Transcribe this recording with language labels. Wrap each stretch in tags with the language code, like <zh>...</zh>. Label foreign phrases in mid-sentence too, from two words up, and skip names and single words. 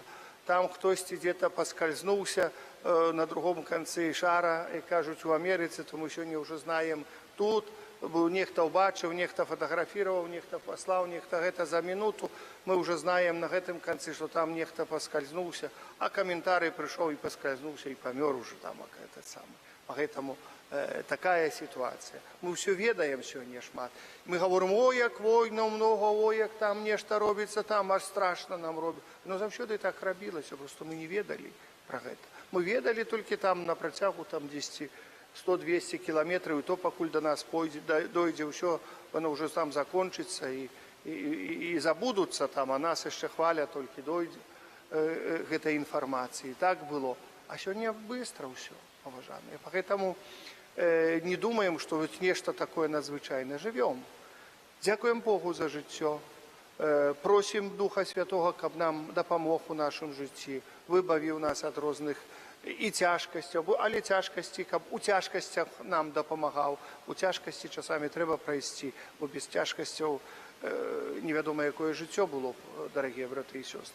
<be>Там хтосьці дзе-то паскальзнуўся на другом канцы шара, і кажуць, у Амерыцы, то мы сёння ўжо знаем тут, нехта ўбачыў, нехта фатаграфіраваў, нехта паслаў, нехта гэта за минуту. Мы ўжо знаем на гэтым канцы, што там нехта паскальзнуўся, а каментарый прыйшоў і паскальзнуўся і памёр ужо там, гэта самае.</be> <ru>Поэтому такая ситуация.</ru> <be>Мы все ведаем сёння шмат.</be> <ru>Мы говорим, о,</ru> <be>як войнаў много, о, як там нешта робіцца, там аж страшно нам робіць. Но заўсёды так рабілася, просто мы не ведалі про гэта. Мы ведалі толькі там на працягу там 100-200 километров, и то пакуль до нас дойдзе ўсё,</be> <ru>оно уже там закончится и забудутся там,</ru> <be>а нас яшчэ хваля толькі дойдзе гэтай інфармацыі. Так было. А сёння быстро ўсё, паважаныя.</be> <ru>Поэтому не думаем, что вот нечто такое надзвычайное. Живем.</ru> <be>Дзякуем Богу за жыццё. Просім Духа Святого, каб нам дапамог у нашым жыцці, выбавіў нас ад розных і цяжкасцяў, але цяжкасці, каб у цяжкасцях нам дапамагаў. У цяжкасці часамі трэба прайсці, бо без цяжкасцяў невядома, якое жыццё было б, дарагія браты і сёстры.</be>